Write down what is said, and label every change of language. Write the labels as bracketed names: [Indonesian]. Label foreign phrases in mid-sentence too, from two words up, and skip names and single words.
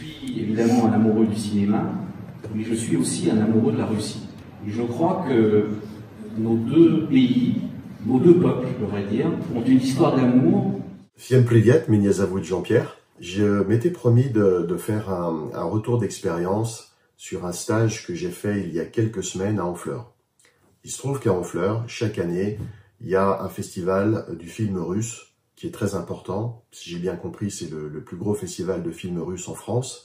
[French] suis évidemment un amoureux du cinéma, mais je suis aussi un amoureux de la Russie. Et je crois que nos deux pays, nos deux peuples, je devrais dire, ont une histoire d'amour. [Russian] Всем привет, меня зовут Jean-Pierre. [French] Je m'étais promis de faire un retour d'expérience sur un stage que j'ai fait il y a quelques semaines à Honfleur. Il se trouve qu'à Honfleur, chaque année, il y a un festival du film russe qui est très important. Si j'ai bien compris, c'est le plus gros festival de films russes en France.